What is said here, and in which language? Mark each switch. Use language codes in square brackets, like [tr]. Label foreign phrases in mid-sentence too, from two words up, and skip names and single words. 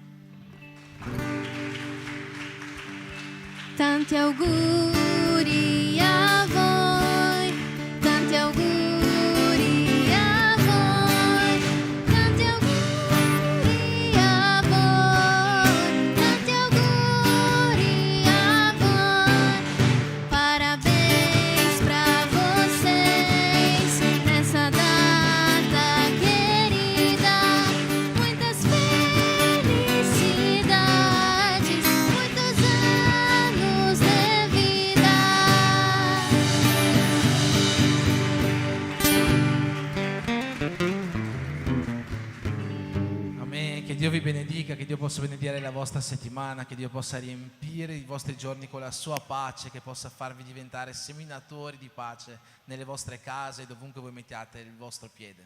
[it] Tanti auguri a voi, tanti auguri a voi, tanti auguri a voi, tanti auguri a voi. [pt] Parabéns pra vocês nessa data querida, muitas felicidades, muitos anos de vida. [it] Amen. Che Dio vi benedica, che Dio possa benedire la vostra settimana, che Dio possa riempire i vostri giorni con la sua pace, che possa farvi diventare seminatori di pace nelle vostre case e dovunque voi mettiate il vostro piede.